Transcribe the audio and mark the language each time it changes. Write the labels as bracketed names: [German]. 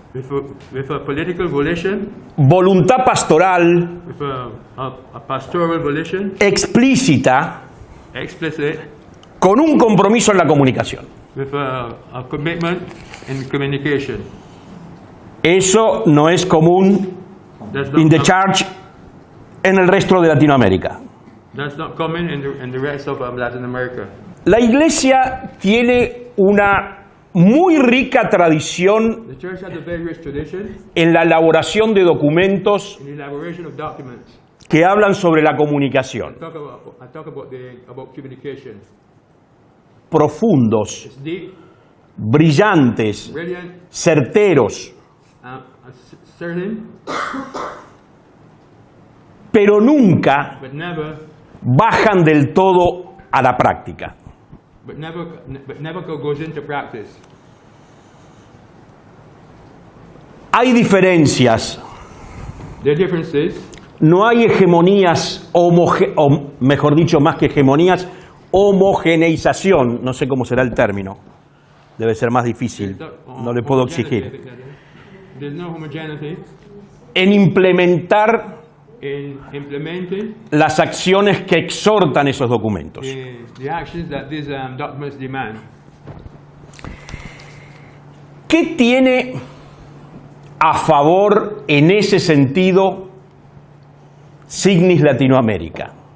[English] with a political volition, [Spanish] voluntad pastoral [English] with a pastoral volition, [Spanish] explícita, [English] explicit, [Spanish] con un compromiso en la comunicación. [English] with a commitment in communication. [Spanish] Eso no es común [English] That's in the not, [Spanish] church en el resto de Latinoamérica. [English] that's not common in the rest of Latin America. [Spanish] La iglesia tiene una muy rica tradición [English] The church has a very rich tradition [Spanish] en la elaboración de documentos [English] in the elaboration of documents. [Spanish] que hablan sobre la comunicación, [English] I talk about communication. [Spanish] profundos, [English] It's deep, [Spanish] brillantes, [English] brilliant, [Spanish] certeros, [English] certain, [Spanish] pero nunca [English] but never [Spanish] bajan del todo a la práctica. [English] but never goes into practice. [Spanish] Hay diferencias, [English] There are differences. [Spanish] no hay hegemonías, o mejor dicho, más que hegemonías, homogeneización, no sé cómo será el término, debe ser más difícil, no le puedo exigir. [English] There's no homogeneity. [Spanish] en implementar [English] in implementing [Spanish] las acciones que exhortan esos documentos. [English] the actions that these documents demand. [Spanish] ¿Qué tiene a favor en ese sentido Signis Latinoamérica?